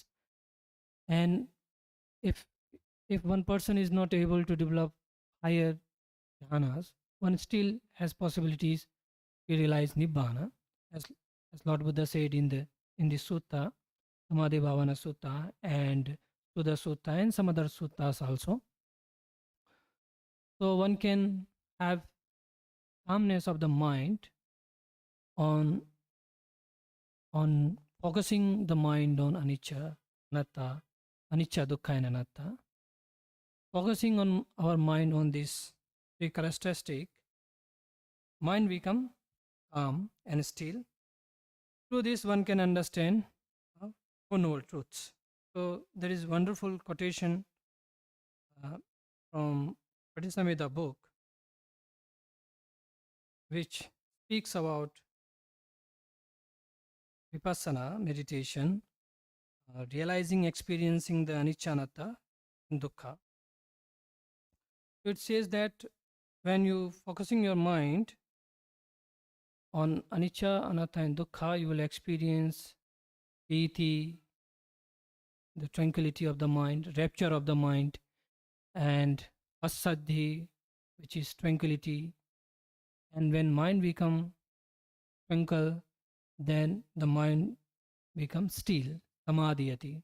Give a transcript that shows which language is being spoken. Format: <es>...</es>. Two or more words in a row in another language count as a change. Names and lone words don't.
<en>And if if one person is not able to develop higher jhanas, one still has possibilities to realize Nibbana, as Lord Buddha said in the Sutta, Samadhi Bhavana Sutta and Suda Sutta and some other suttas also. So one can have calmness of the mind on focusing the mind on</en> <pi>anicca, anatta, anicca, dukkha,</pi> <en>and anatta. Focusing on our mind on this three characteristic, mind become calm and still. Through this, one can understand Four Noble Truths. So there is wonderful quotation from Pradisambhita book, which speaks about Vipassana meditation, realizing, experiencing the</en> <pi>anicca, anatta,</pi> <en>and dukkha. It says that when you focusing your mind on</en> <pi>anicca, anatta,</pi> <en>and dukkha, you will experience piti, the tranquility of the mind, rapture of the mind, and asaddhi, which is tranquility. And when mind become tranquil, then the mind becomes still, samadhiyati.</en>